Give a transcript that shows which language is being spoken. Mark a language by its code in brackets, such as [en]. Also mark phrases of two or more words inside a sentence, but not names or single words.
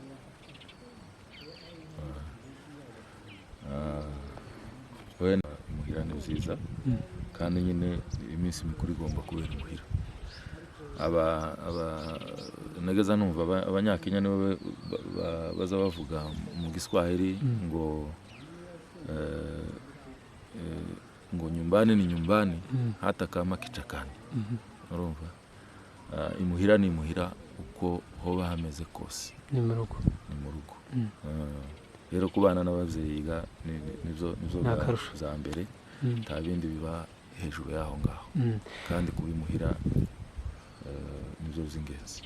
[rw] Muhira ni nziza kandi nyine iminsi mikuru igomba kubera muhira. Nageza numva abanyakenya nibo baza bavuga mu Giswahili ngo [sw] nyumbani ni nyumbani hata kama kichakani. [rw] Urumva? Imuhira ni imuhira uko hoba hameze kose. Ni mu rugo. Rero kubana n'ababyeyi nibyo za mbere, nta bindi biba hejuru yaho ngaho. Kandi kubimuhira nibyo by'ingenzi.